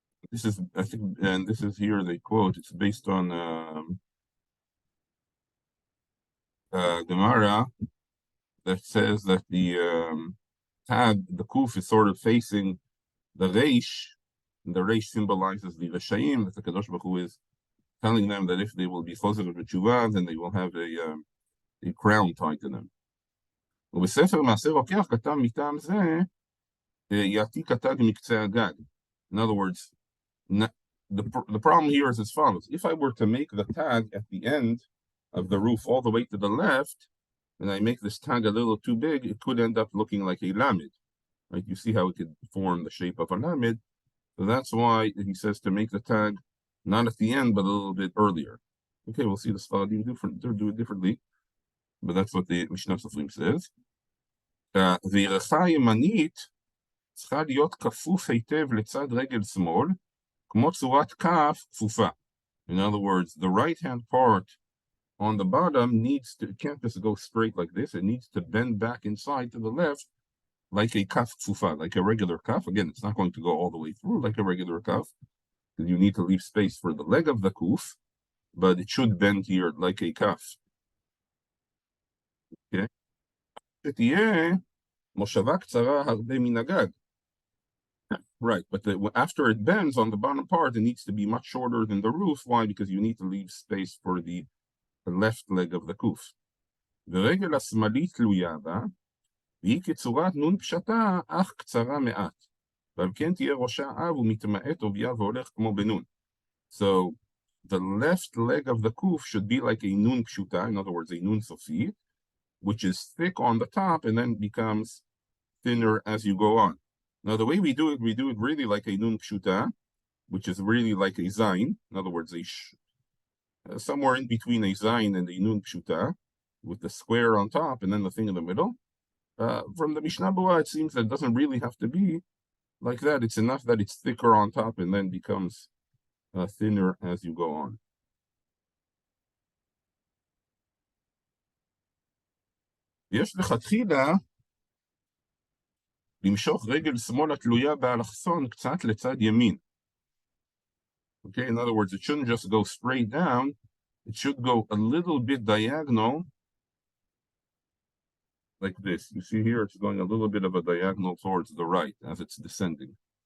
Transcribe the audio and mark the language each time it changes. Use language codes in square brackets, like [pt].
[en] This is, I think, and this is here they quote, it's based on Gemara that says that the tag, the kuf, is sort of facing the reish, and the reish symbolizes the Reshaim, that the Kadosh Baruch Hu is telling them that if they will be closer to Teshuvah, then they will have a crown tied to them. [he] ובספר מעשה רוקח כתב מטעם זה, יעתיק התג מקצה הגג. [en] In other words, the problem here is as follows. If I were to make the tag at the end of the roof all the way to the left, and I make this tag a little too big, it could end up looking like a lamed. Right? You see how it could form the shape of a lamed. So that's why he says to make the tag not at the end, but a little bit earlier. Okay, we'll see the Sfaradim do it differently. But that's what the mishnat sofrim says. The ימנית [he] צריכה להיות כפוף היטב לצד רגל שמאל, כמו צורת כף כפופה. [en] In other words, the right-hand part on the bottom needs to, it can't just go straight like this. It needs to bend back inside to the left like a kaf kfufa, like a regular kaf. Again, it's not going to go all the way through like a regular kaf, because you need to leave space for the leg of the kuf, but it should bend here like a kaf. Okay? [he] שתהיה מושבה קצרה הרבה מן הגג. [en] Right, but after it bends on the bottom part, it needs to be much shorter than the roof. Why? Because you need to leave space for the left leg of the kuf. [he] ורגל השמאלית תלויה בה, והיא כצורת נון פשטה, אך קצרה מעט. ועל כן תהיה ראשה אב ומתמעט עוביה והולך כמו בנון. [en] So, the left leg of the kuf should be like a nun pshuta, in other words, a nun sofit, which is thick on the top and then becomes thinner as you go on. Now, the way we do it really like a nun pshuta, which is really like a zayin. In other words, somewhere in between a zayin and a nun pshuta, with the square on top and then the thing in the middle. From the Mishnah Bua, it seems that it doesn't really have to be like that. It's enough that it's thicker on top and then becomes thinner as you go on. [he] יש לכתחילה למשוך רגל שמאל התלויה באלכסון קצת לצד ימין. [en] Okay, in other words, it shouldn't just go straight down. It should go a little bit diagonal like this. You see here, it's going a little bit of a diagonal towards the right as it's descending.